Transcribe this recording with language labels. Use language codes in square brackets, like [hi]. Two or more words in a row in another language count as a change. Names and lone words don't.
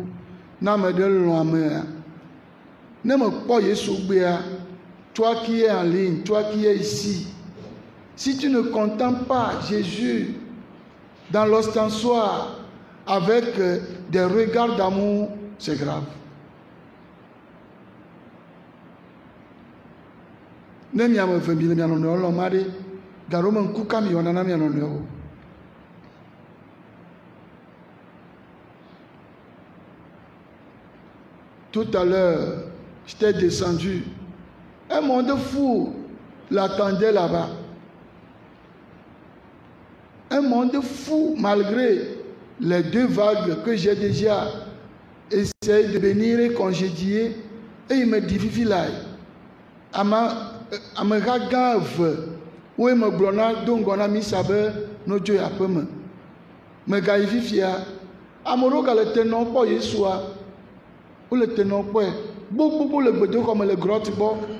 [ee] Ne ame ɖe lɔ̃ amea, ne me kpɔ Yesu gbea, [fr] toi qui es en ligne, toi qui es ici, si tu ne contemples pas Jésus dans l'ostensoir avec des regards d'amour, c'est grave. [ee] Ne miame eve mi le mia nɔnɔewo lɔ̃m ma ɖe, gaɖo me ŋku ka mi wɔna na mia nɔnɔewo. [fr] Tout à l'heure, j'étais descendu. Un monde fou l'attendait là-bas. Un monde fou, malgré les 2 vagues que j'ai déjà essayé de venir et congédier, et il me dit, [ee] Vivi là, ameha gã eve, wo me gblɔ na do ŋgɔ na misa be no dzo aƒe me. Megayi fifia, ame ɖewo gale te nɔ kpɔ Yesua. Wole te nɔ kpɔe. Gbogbo le gbedoxɔ me le grotte gbɔ.